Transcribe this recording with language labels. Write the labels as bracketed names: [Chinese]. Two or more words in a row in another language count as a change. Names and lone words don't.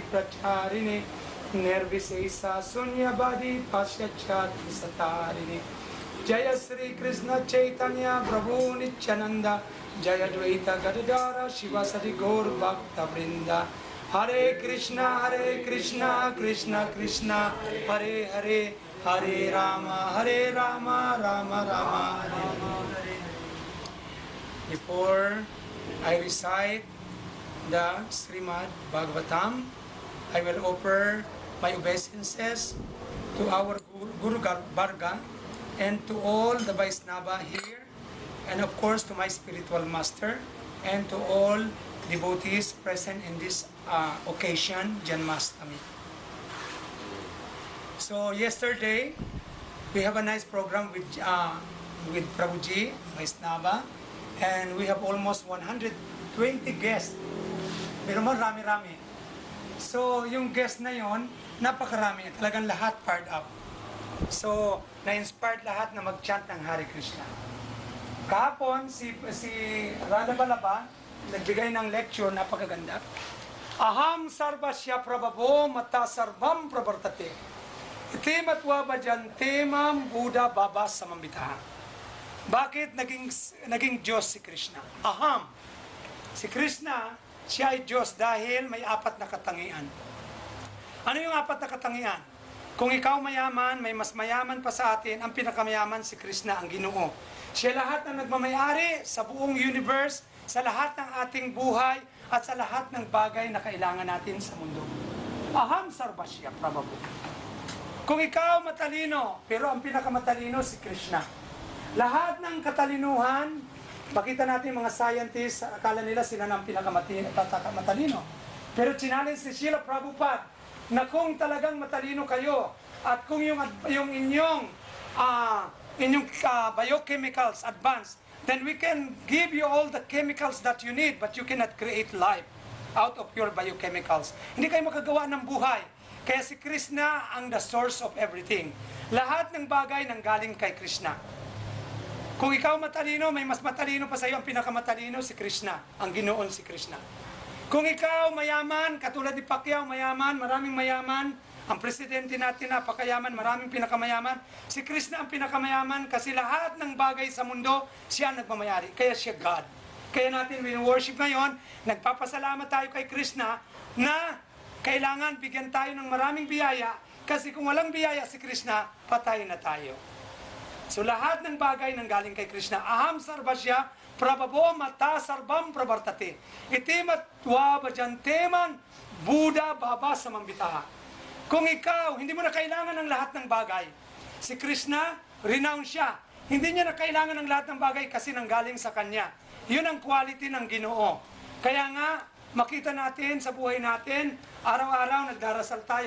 [Sanskrit] Pracharine Nirvisesa Sunyabadi Pasyachati Satarini Jaya Sri Krishna Chaitanya Prabhu Nityananda Jaya Dvaita Gadadara Shivasati Gaur Bhakta Vrinda Hare Krishna Krishna Krishna Hare Hare Hare Rama Rama Rama Hare. [English] Before I recite the Srimad Bhagavatam, I will offer my obeisances to our Guru Varga and to all the Vaisnava here, and of course to my spiritual master, and to all devotees present in this occasion, Janmashtami. So yesterday, we have a nice program with Prabhuji, Vaisnava, and we have almost 120 guests. [Filipino] Pero marami-rami. So yung guest na yon, napakarami, talagang lahat [English] fired up. [Filipino] So, na-inspired lahat na mag-chant ng Hare Krishna. Kahapon, si Radha Vallabha, nagbigay ng lecture, napakaganda. [Sanskrit] Aham sarvasya prabhavo mata sarvam pravartate. Iti matwa bhajantemam Buddha baba samambitaha. [Filipino] Bakit naging Diyos si Krishna? Aham. Si Krishna, siya ay Diyos dahil may apat na katangian. Ano yung apat na katangian? Kung ikaw mayaman, may mas mayaman pa sa atin, ang pinakamayaman si Krishna, ang Ginoo. Siya lahat ng nagmamayari sa buong universe, sa lahat ng ating buhay, at sa lahat ng bagay na kailangan natin sa mundo. [Sanskrit] Aham sarvasya prabhavo. [Filipino] Kung ikaw matalino, pero ang pinakamatalino si Krishna. Lahat ng katalinuhan, makita natin mga scientists, akala nila sila ng pinakamatalino. Pero challenge si Srila Prabhupada, na kung talagang matalino kayo at kung yung inyong biochemicals advanced, [English] then we can give you all the chemicals that you need, but you cannot create life out of your biochemicals. [Filipino] Hindi kayo makagawa ng buhay. Kaya si Krishna ang [English] the source of everything. [Filipino] Lahat ng bagay nanggaling kay Krishna. Kung ikaw matalino, may mas matalino pa sa iyo, ang pinakamatalino si Krishna, ang Ginoon si Krishna. Kung ikaw mayaman, katulad ni Pacquiao, mayaman, maraming mayaman, ang presidente natin napakayaman, maraming pinakamayaman, si Krishna ang pinakamayaman kasi lahat ng bagay sa mundo, siya ang nagmamayari, kaya siya God. Kaya natin win-worship ngayon, nagpapasalamat tayo kay Krishna na kailangan bigyan tayo ng maraming biyaya kasi kung walang biyaya si Krishna, patay na tayo. So lahat ng bagay nang galing kay Krishna. [Sanskrit] Aham sarvasya prabhavo mata sarvam pravartate. Iti matwa bhajanteman Buddha baba samambitaha. [Filipino] Kung ikaw, hindi mo na kailangan ng lahat ng bagay. Si Krishna, renowned siya. Hindi niya na kailangan ng lahat ng bagay kasi nanggaling sa kanya. Yun ang quality ng Ginoo. Kaya nga, makita natin sa buhay natin, araw-araw nagdarasal tayo.